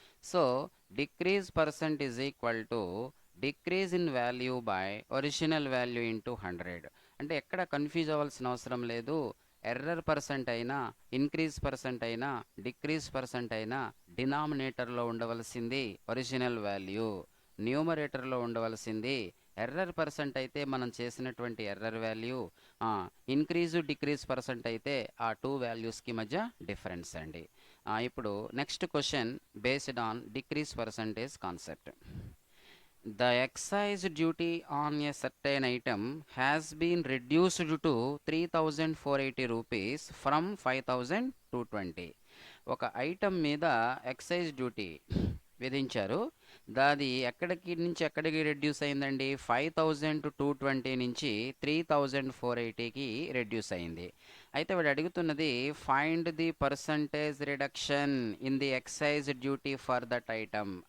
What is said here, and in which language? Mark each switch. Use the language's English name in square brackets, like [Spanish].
[English] So decrease percent is equal to decrease in value by original value into 100. [Telugu] అంటే ఎక్కడ confuse అవ్వాల్సిన అవసరం లేదు. ఎర్రర్ పర్సెంట్ అయినా, ఇంక్రీజ్ పర్సెంట్ అయినా, డిక్రీజ్ పర్సెంట్ అయినా డినామినేటర్లో ఉండవలసింది ఒరిజినల్ వాల్యూ, న్యూమరేటర్లో ఉండవలసింది ఎర్రర్ పర్సెంట్ అయితే మనం చేసినటువంటి error value, increase decrease percent అయితే ఆ 2 వాల్యూస్కి మధ్య డిఫరెన్స్ అండి. [English] ఇప్పుడు next question based on decrease percentage concept. The excise duty on a certain item has been reduced to 3,480 rupees from 5,220. [Telugu] ఒక ఐటమ్ మీద ఎక్సైజ్ డ్యూటీ విధించారు. దాది ఎక్కడికి నుంచి ఎక్కడికి రెడ్యూస్ అయిందండి? 5,220 నుంచి 3,480కి రెడ్యూస్ అయింది. అయితే వాడు అడుగుతున్నది, [English] Find the percentage reduction in the excise duty for that item.